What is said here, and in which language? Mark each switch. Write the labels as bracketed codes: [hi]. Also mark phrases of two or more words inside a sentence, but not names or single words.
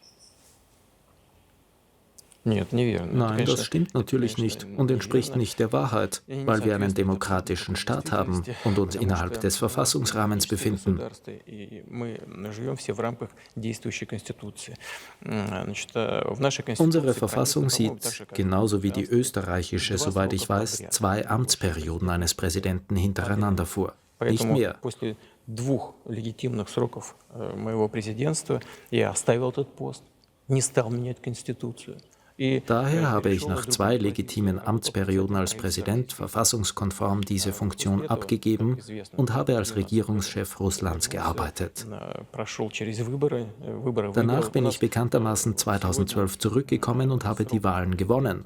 [de] Nein, das stimmt natürlich nicht und entspricht nicht der Wahrheit, weil wir einen demokratischen Staat haben und uns innerhalb des Verfassungsrahmens befinden. Unsere Verfassung sieht, genauso wie die österreichische, soweit ich weiß, 2 Amtsperioden eines Präsidenten hintereinander vor, nicht mehr. [ru] Двух легитимных сроков моего президентства я оставил этот пост, не стал менять Конституцию. [de] Daher habe ich nach 2 legitimen Amtsperioden als Präsident verfassungskonform diese Funktion abgegeben und habe als Regierungschef Russlands gearbeitet. Danach bin ich bekanntermaßen 2012 zurückgekommen und habe die Wahlen gewonnen.